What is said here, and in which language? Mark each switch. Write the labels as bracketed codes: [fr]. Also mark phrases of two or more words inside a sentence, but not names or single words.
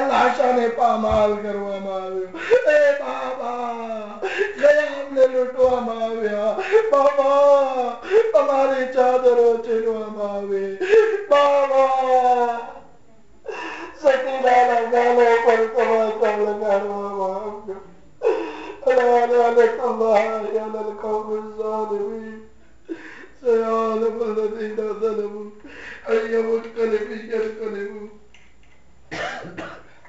[gu] લાશાને પામાલ કરવામાં આવ્યો એ બાબા કયામને લૂંટવામાં આવ્યા બાબા અમારી ચાદરો છીનવામાં આવી બાબા સકીનાના ગાલો પર તમાચા લગાડવામાં આવ્યો [ar] لعنة الله على القوم الظالمين سيعلم الذين ظلموا أي منقلب ينقلبون